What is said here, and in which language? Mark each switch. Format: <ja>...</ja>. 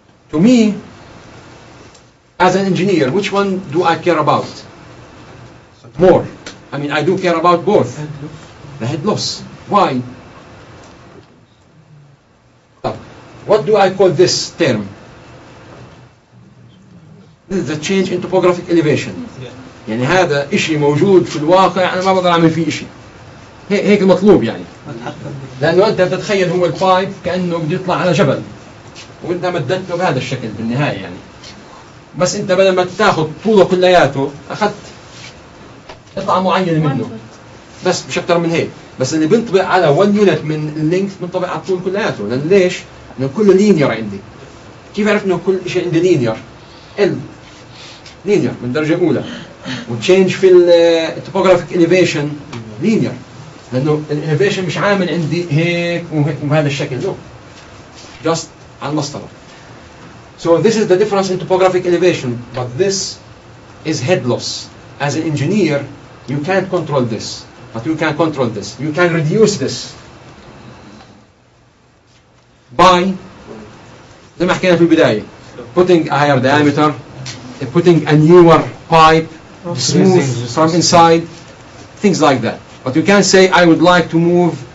<en>To me, as an engineer, which one do I care about more? I mean, I do care about both. Head loss. The head loss. Why? What do I call this term? This is the change in topographic elevation.</en> <ar>يعني هذا إشي موجود في الواقع أنا ما بقدر أعمل فيه إشي. هيك المطلوب يعني. لأنه أنت بتتخيل هو البايب كأنه بده يطلع على جبل. وأنت مددته بهذا الشكل بالنهاية يعني. بس أنت بدل ما تاخذ طوله كلياته أخذت قطعة معينة منه. بس مش أكثر من هيك. بس اللي بينطبق على 1 يونت من اللينث بينطبق على الطول كلياته. لأن ليش؟ لأنه كله لينير عندي. كيف عرفت إنه كل شيء عندي لينير؟ لينير من درجة أولى. وتشينج في التوبوغرافيك إليفيشن لينير. لأنه الإليفيشن مش عامل عندي هيك وهيك وبهذا الشكل.</ar> <en>No. Just</en> <ar>على المسطرة.</ar> <en>So this is the difference in topographic elevation. But this is head loss. As an engineer, you can't control this. But you can control this. You can reduce this by</en> <ar>زي ما حكينا في البداية</ar> <en>putting a higher diameter, putting a newer pipe, smooth from inside, things like that. But you can't say I would like to move</en>